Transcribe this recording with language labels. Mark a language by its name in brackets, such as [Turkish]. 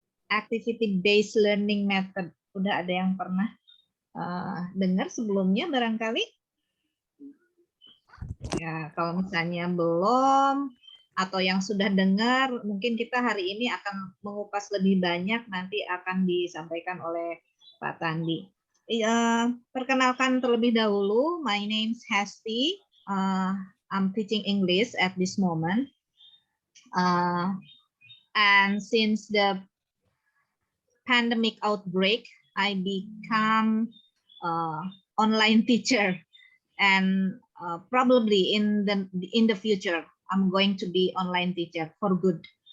[English] Activity-based learning method. [Indonesian] Udah ada yang pernah dengar sebelumnya barangkali? Ya, kalau misalnya belum atau yang sudah dengar, mungkin kita hari ini akan mengupas lebih banyak, nanti akan disampaikan oleh Pak Tandi. Perkenalkan terlebih dahulu, [English] my name is [Indonesian] Hesti. [English] I'm teaching English at this moment. And since the pandemic outbreak, I become online teacher, and probably in the future I'm going to be online teacher for good.